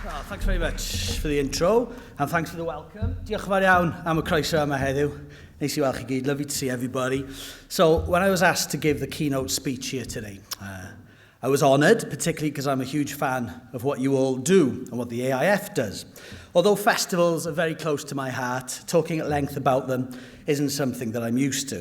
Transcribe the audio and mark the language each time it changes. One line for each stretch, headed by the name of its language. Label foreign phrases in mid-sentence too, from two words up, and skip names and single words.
English: Thanks very much for the intro, and thanks for the welcome.
Welsh: Diolch yn fawr iawn am y croeso yma heddiw. Neis I weld chi gyd,
English: lovely to see everybody. So, when I was asked to give the keynote speech here today, I was honoured, particularly because I'm a huge fan of what you all do and what the AIF does. Although festivals are very close to my heart, talking at length about them isn't something that I'm used to.